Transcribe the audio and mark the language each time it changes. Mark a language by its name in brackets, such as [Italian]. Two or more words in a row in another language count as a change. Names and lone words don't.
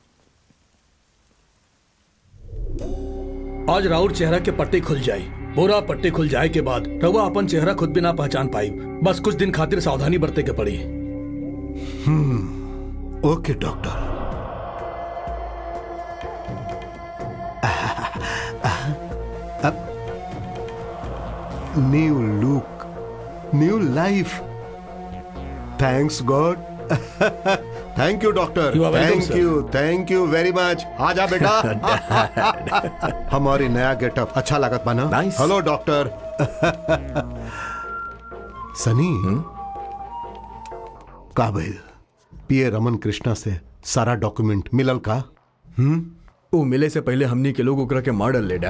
[Bhojpuri] आज राउर चेहरा के पट्टी खुल जाई। पूरा पट्टी खुल जाए के बाद रवा अपन चेहरा खुद भी ना पहचान पाई। बस कुछ दिन खातिर सावधानी बरते के पड़ी। [English] Okay doctor. अब new look, new life. Thanks God. Thank you doctor. Thank you very much. [Bhojpuri] आ जा बेटा। हमारी नया गेटअप अच्छा लागत बना। [English] Hello doctor. [Bhojpuri] सनी, काबिल पीए रमन कृष्णा से सारा डॉक्यूमेंट मिलल का? वो मिले से पहले हमनी के लोग ओकरा के मार डाले डैड।